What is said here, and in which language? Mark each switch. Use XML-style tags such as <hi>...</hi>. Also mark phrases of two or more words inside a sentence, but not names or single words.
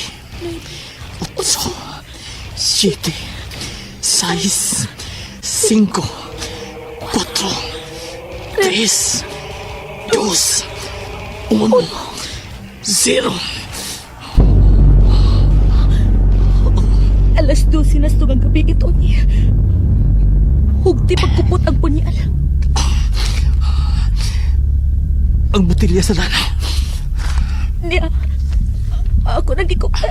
<es>ocho, siete, seis, cinco, cuatro, tres, dos, uno, zero.</es> <ceb>Alas 12 na ang gabi ito niya. Hugti pagkupot ang punyal. Ang butilya sa lana. Niya, ako nagikupta.</ceb>